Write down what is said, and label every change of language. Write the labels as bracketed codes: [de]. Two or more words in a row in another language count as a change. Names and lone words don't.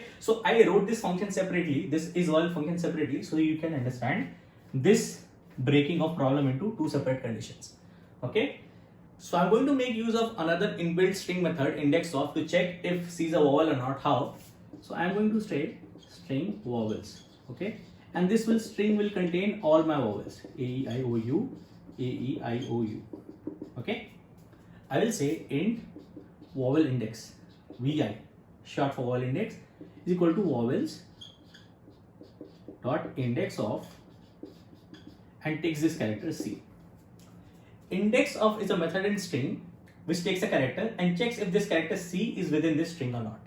[en] So I wrote this function separately, this is vowel function separately, so you can understand this breaking of problem into 2 separate conditions, okay? So I'm going to make use of another inbuilt string method, indexOf, to check if C is a vowel or not. How? So I'm going to say string vowels, okay? And this string will contain all my vowels, A, E, I, O, U, A, E, I, O, U, okay? I will say int vowel index, VI, short for vowel index, is equal to vowels dot index of, and takes this character C. IndexOf is a method in string which takes a character and checks if this character C is within this string or not.